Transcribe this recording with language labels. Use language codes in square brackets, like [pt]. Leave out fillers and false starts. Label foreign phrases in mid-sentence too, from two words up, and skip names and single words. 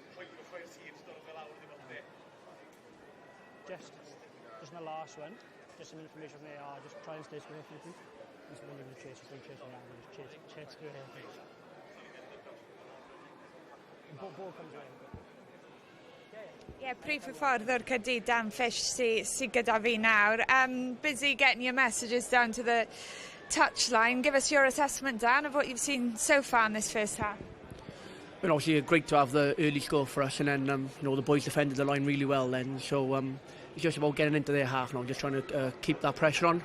[en] Just in the last one, just some information from AR, just try and stay square for you. And so when you're going to chase, just don't chase around, just chase square here. The ball comes around. Yeah, [cy] prif y ffordd o'r Caerdydd Dan Fish sy gyda fi nawr. [en] Busy getting your messages down to the touchline. Give us your assessment, Dan, of what you've seen so far in this first half. Well, obviously, great to have the early score for us, and then you know, the boys defended the line really well then. So it's just about getting into their half now, just trying to keep that pressure on.